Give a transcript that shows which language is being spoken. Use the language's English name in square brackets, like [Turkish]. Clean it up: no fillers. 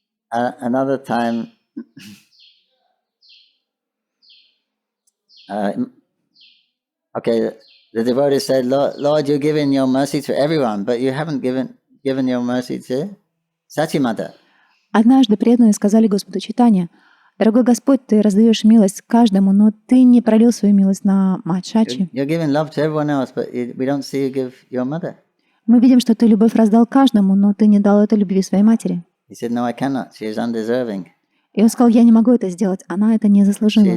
[English] Another time, the devotee said, Lord, you're giving your mercy to everyone, but you haven't given your mercy to Sachimata. [Russian] Однажды преданные сказали Господу Чайтанье: «Дорогой Господь, ты раздаешь милость каждому, но ты не пролил свою милость на мать Шачи. [English] You're giving love to everyone else, but we don't see you give your mother». [Russian] Мы видим, что ты любовь раздал каждому, но ты не дал этой любви своей матери. [English] He said, no, I cannot. She is undeserving. [Russian] И он сказал: я не могу это сделать, она это не заслужила.